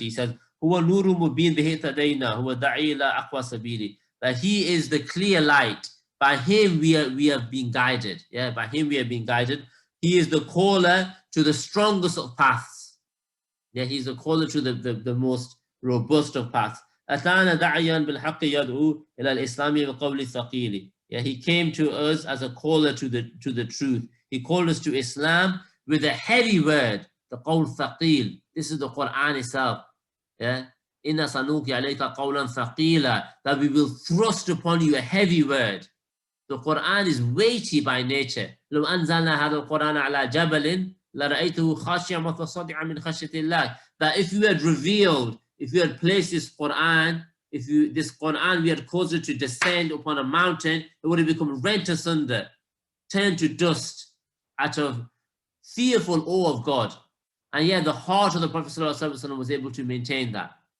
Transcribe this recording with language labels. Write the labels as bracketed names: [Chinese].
[English] He says, [Arabic] huwa nuru mubin bihi tadayna, huwa da'i ila aqwa sabili. [English] That he is the clear light. By him we have been guided. By him we have been guided. He is the caller to the strongest of paths. He's the caller to the most robust of paths. [Arabic] أتانا داعيا بالحق يدعو إلى الإسلام بقول ثقيل. [English] He came to us as a caller to the truth. He called us to Islam with a heavy word, the qawl thaqil. This is the Quran itself. [Arabic] Inna sanuki alayka qawlan thaqila, [English] that we will thrust upon you a heavy word. The Quran is weighty by nature. [Arabic] لو أنزلنا هذا القرآن على جبل لرأيته خاشعا متصدعا من خشية الله. [English] That if you had revealed, if you had placed this Quran, this Quran we had caused it to descend upon a mountain, it would have become rent asunder, turned to dust out of fearful awe of God. And yet the heart of the Prophet ﷺ was able to maintain that.